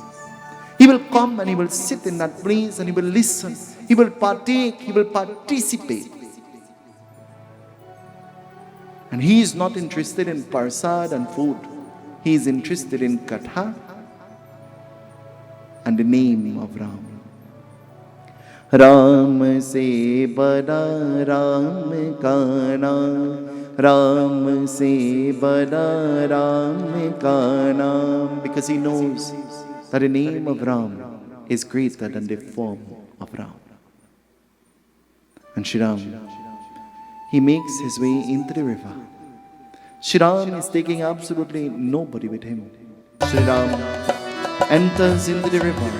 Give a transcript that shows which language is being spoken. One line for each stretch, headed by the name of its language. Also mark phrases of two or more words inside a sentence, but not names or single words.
English: He will come and he will sit in that place and he will listen. He will partake, he will participate. And he is not interested in parsad and food. He is interested in katha and
Hindi: the name of Ram. Ram se bada Ram ka naam, Ram se bada Ram ka naam.
English: Because he knows that the name of Ram is greater than the form of Ram. And Shri Ram, he makes his way into the river. Shri Ram is taking absolutely nobody with him. Shri Ram enters into the river.